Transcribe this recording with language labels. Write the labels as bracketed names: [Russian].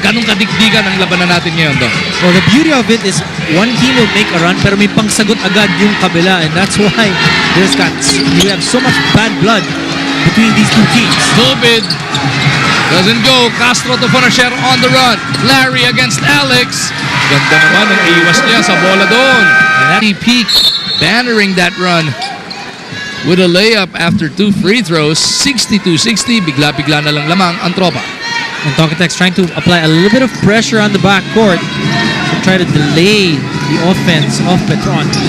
[Filipino] Ganong kadikdigan ang labanan natin ngayon doon. [English] Well, the beauty of it is one team will make a run [Filipino] pero may pangsagot agad yung kabila, [English] and that's why you have so much bad blood between these two teams. Tubid doesn't go. Castro to Fonacher on the run. Larry against Alex. [Filipino] Ganda naman ang iwas niya sa bola doon. [English] And Peak bannering that run with a layup after 2 free throws. [Filipino] 62-60. Bigla-bigla na lang lamang ang tropa. [English] And Talk and Text trying to apply a little bit of pressure on the backcourt to try to delay the offense of Petron.